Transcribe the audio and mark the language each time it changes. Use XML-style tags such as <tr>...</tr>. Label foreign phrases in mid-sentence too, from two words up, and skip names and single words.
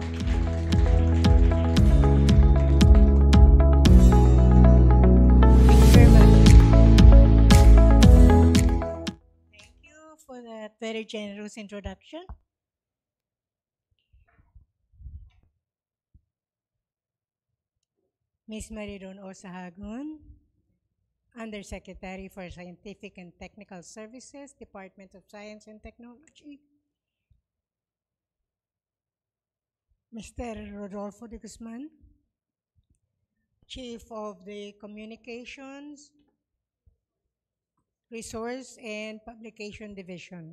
<en>Thank you for that very generous introduction. Ms. Maridon O. Sahagun, Undersecretary for Scientific and Technical Services, Department of Science and Technology. Mr. Rodolfo de Guzman, Chief of the Communications, Resource and Publication Division.</en>